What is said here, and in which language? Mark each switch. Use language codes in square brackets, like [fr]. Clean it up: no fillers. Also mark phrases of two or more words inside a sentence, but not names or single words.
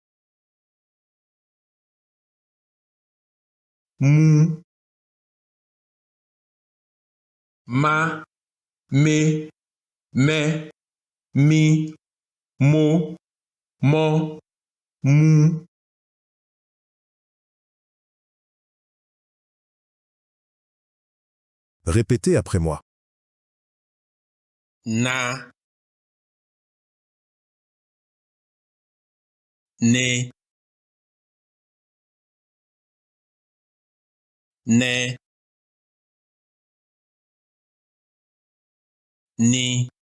[fr] Mu. Ma. Me. Me. Mi. Mo. Mo. Mu. Répétez après moi. Na. Ne. Ne. Ni.